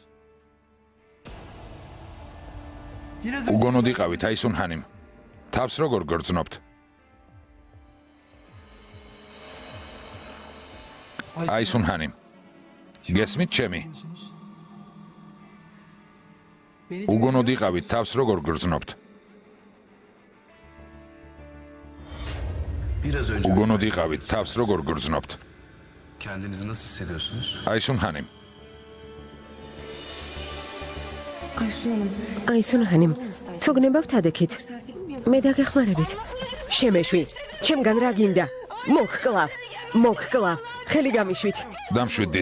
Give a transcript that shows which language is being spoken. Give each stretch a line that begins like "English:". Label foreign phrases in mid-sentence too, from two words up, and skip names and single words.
Georgian: უგონოდ იყავით აისუნ ჰანიმ. თავს როგორ გრძნობთ? აისუნ ჰანიმ. გესმით ჩემი? უგონოდ იყავით თავს როგორ გრძნობთ?
Turkish: Biraz önce
Georgian: უგონოდ იყავით თავს როგორ გრძნობთ?
Turkish: kendinizi nasıl hissediyorsunuz?
Georgian: აისუნ ჰანიმ. აისუნ ჰანიმ, თუ გნებავთ ადექით. მე დაგეხმარებით. შემეშვი. ჩემგან რა გინდა? მოგკლავ. ხელი გამიშვით. დამშვიდით.